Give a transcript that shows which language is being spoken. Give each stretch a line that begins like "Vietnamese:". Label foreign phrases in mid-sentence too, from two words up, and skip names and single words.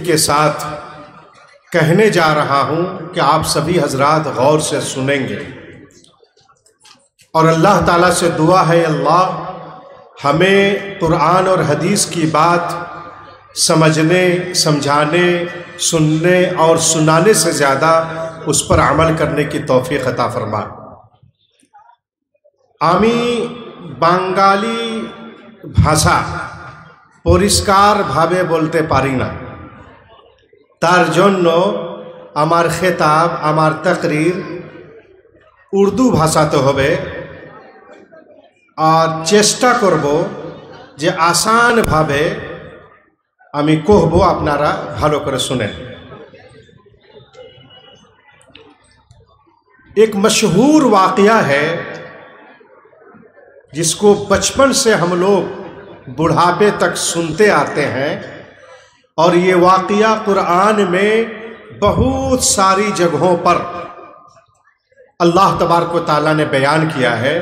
Urdu: کے ساتھ کہنے جا رہا ہوں کہ آپ سبھی حضرات غور سے سنیں گے، اور اللہ تعالیٰ سے دعا ہے اللہ ہمیں قرآن اور حدیث کی بات سمجھنے، سمجھانے، سننے اور سنانے سے زیادہ اس پر عمل کرنے کی توفیق عطا فرما۔
Bangla: আমি বাঙালি ভাষা পরিষ্কারভাবে বলতে পারি না, তার জন্য আমার খেতাব, আমার তাকরীর উর্দু ভাষাতে হবে, আর চেষ্টা করব যে আসানভাবে আমি কহব, আপনারা ভালো করে শুনেন।
Urdu: ایک مشہور واقعہ ہے جس کو بچپن سے ہم لوگ بڑھاپے تک سنتے آتے ہیں، اور یہ واقعہ قرآن میں بہت ساری جگہوں پر اللہ تبارک و تعالیٰ نے بیان کیا ہے۔